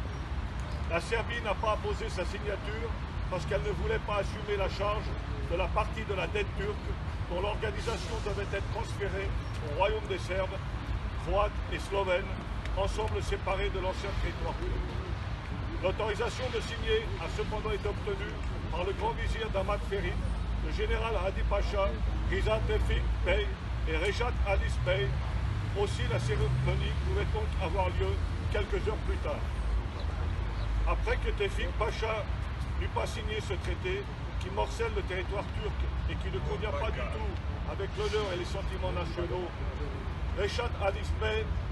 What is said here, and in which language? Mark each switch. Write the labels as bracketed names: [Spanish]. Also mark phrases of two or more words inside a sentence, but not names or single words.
[French] La Serbie n'a pas apposé sa signature parce qu'elle ne voulait pas assumer la charge de la partie de la dette turque dont l'organisation devait être transférée au royaume des Serbes, croates et slovènes, ensemble séparés de l'ancien territoire turc. L'autorisation de signer a cependant été obtenue par le grand vizir d'Ahmad Ferit, le général Hadi Pacha, Riza Tevfik Bey et Reşat Halis Bey. Aussi, la cérémonie pouvait donc avoir lieu quelques heures plus tard. Après que Tevfik Pacha n'eut pas signé ce traité, qui morcelle le territoire turc et qui ne convient pas du tout avec l'honneur et les sentiments nationaux, Reşat Halis Bey